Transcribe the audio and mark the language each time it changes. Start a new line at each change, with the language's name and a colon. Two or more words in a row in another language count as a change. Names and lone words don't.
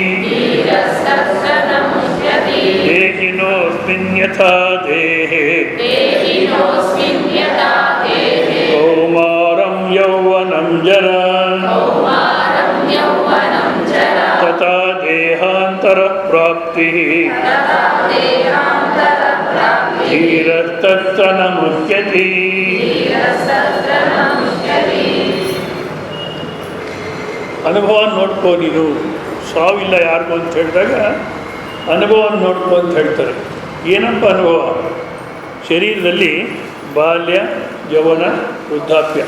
Sanskrit: ದೇಹಿನೋಸ್ಮಿನ್ ಯಥಾ ದೇಹೇ ಕೌಮಾರಂ ಯೌವನಂ ಜರಾ ತಥಾ ದೇಹಾಂತರ ಪ್ರಾಪ್ತಿ ಧೀರಸ್ತಸ್ಸ ನ ಮುಹ್ಯತಿ.
Kannada: ಅನುಭವ ನೋಡ್ಕೋ ನೀನು, ಸಾವಿಲ್ಲ ಯಾರಿಗೂ ಅಂತ ಹೇಳಿದಾಗ ಅನುಭವ ನೋಡ್ಕೋ ಅಂತ ಹೇಳ್ತಾರೆ. ಏನಪ್ಪ ಅನುಭವ? ಶರೀರದಲ್ಲಿ ಬಾಲ್ಯ, ಯೌವನ, ವೃದ್ಧಾಪ್ಯ.